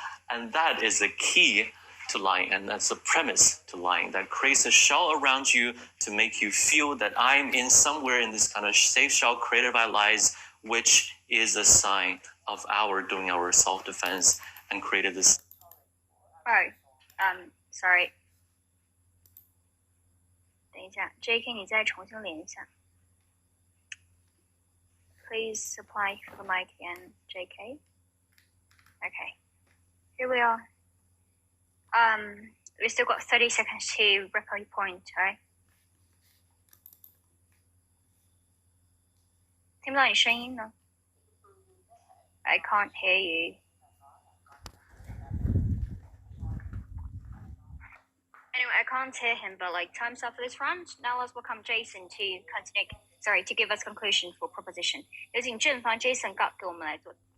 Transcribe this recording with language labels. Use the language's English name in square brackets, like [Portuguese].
[English] And that is the key to lying. And that's the premise to lying. That creates a shell around you to make you feel that I'm in somewhere in this kind of safe shell created by lies, which is a sign of our doing our self-defense and created this. Oh, sorry. [Chinese] 等一下 ，JK， 你再重新连一下。 [English] Please supply for the mic again, JK. Okay, here we are. We still got 30 seconds to record your point, right? [Chinese] 听不到你声音呢 [English] I can't hear you. Anyway, I can't hear him, but like time's up for this round. Now let's welcome Jason to continue. Sorry, to give us conclusion for proposition. [Chinese] 有请正方 Jason 给我们来做。